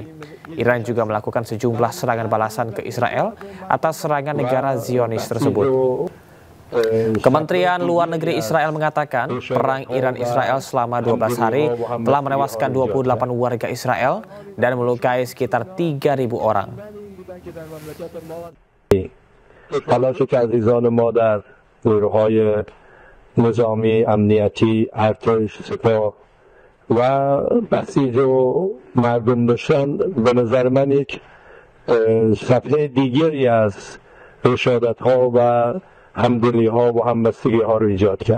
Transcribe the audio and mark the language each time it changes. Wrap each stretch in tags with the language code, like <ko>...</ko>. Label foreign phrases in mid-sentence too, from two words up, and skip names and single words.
<id>Iran juga melakukan sejumlah serangan balasan ke Israel atas serangan negara Zionis tersebut. Kementerian Luar Negeri Israel mengatakan perang Iran-Israel selama 12 hari telah menewaskan 28 warga Israel dan melukai sekitar 3.000 orang.</id> <fa>تلاش عزیزان ما در نیروهای نظامی امنیتی ارتش سپاه و بسیج و مردم داشتن به نظر من یک صفحه دیگری از رشادت‌ها و همدلی‌ها و همبستگی‌ها رو ایجاد کرد.</fa>